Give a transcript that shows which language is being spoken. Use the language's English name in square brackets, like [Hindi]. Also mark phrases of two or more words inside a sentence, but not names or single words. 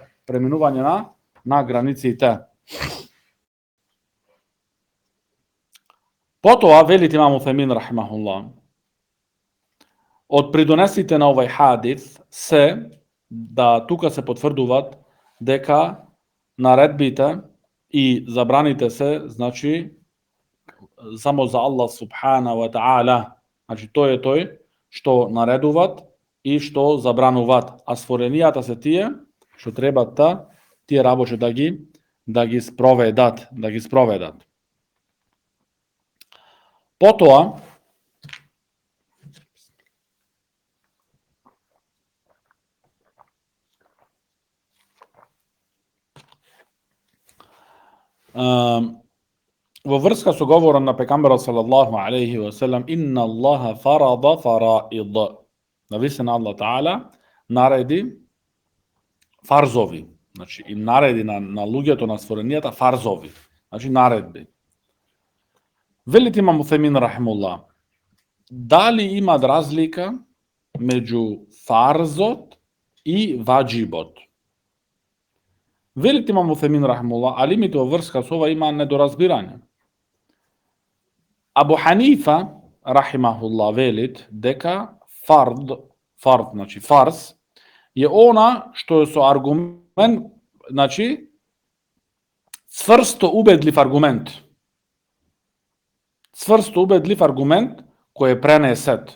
[Macedonian] Преминување на границите. Потоа, велите Имам Уфемин рахимахуллах, од придонесите на овој хадис се да тука се потврдуваат дека наредбите и забраните се, значи, само за Аллах [Arabic] سبحانه وتعالى. [Macedonian] Значи, тој е тој што наредуваат и што забрануваат, а створенијата се тие што треба тие работи да ги спроведат. Потоа во врска со говорот на пекамберот [Arabic] صلى الله عليه وسلم, إن الله فرض فرائض. [Macedonian] Навистина Аллах таала нареди фарзови, значи им нареди на луѓето на створенијата фарзови, значи наредби. Велите Имам Уфемин рахимуллах, дали има разлика меѓу фарзот и ваджибот? Велите Имам Уфемин рахимуллах, алимите во врска со ова има недоразбирање. Абу Ханифа рахимахуллах велит дека фард, значи фарз, е она што е со аргумент, значи цврсто убедлив аргумент. Цврсто убедлив аргумент кој е пренесет.